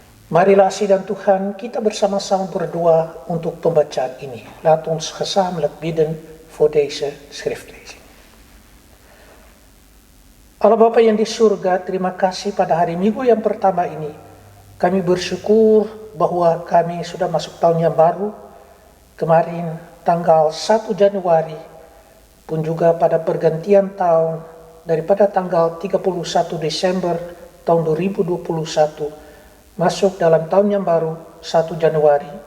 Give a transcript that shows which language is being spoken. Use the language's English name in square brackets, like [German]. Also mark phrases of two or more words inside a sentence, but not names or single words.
[Indonesian] Marilah sidang Tuhan kita bersama-sama berdoa untuk pembacaan ini. [Dutch] Laat ons gezamenlijk bidden voor deze schriftlezing. [Indonesian] Allah Bapa yang di surga, terima kasih pada hari Minggu yang pertama ini. Kami bersyukur bahwa kami sudah masuk tahun yang baru. Kemarin tanggal 1 Januari pun juga pada pergantian tahun daripada tanggal 31 Desember tahun 2021 masuk dalam tahun yang baru 1 Januari